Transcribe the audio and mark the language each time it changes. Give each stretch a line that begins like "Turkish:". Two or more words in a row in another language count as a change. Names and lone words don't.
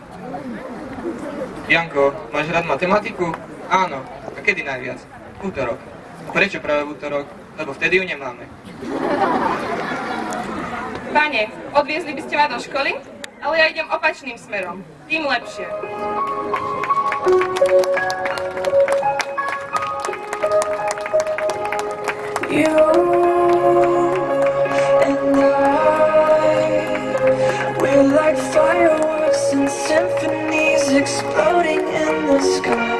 Slovak: Janko, máš rád matematiku? Áno. A kedy najviac? Útorok. A prečo práve v útorok? Lebo vtedy ju nemáme. Pane, odviezli by ste ma do školy? Ale ja idem opačným smerom. Tým lepšie.
English: You and I, we're like fireworks and symphonies exploding in the sky.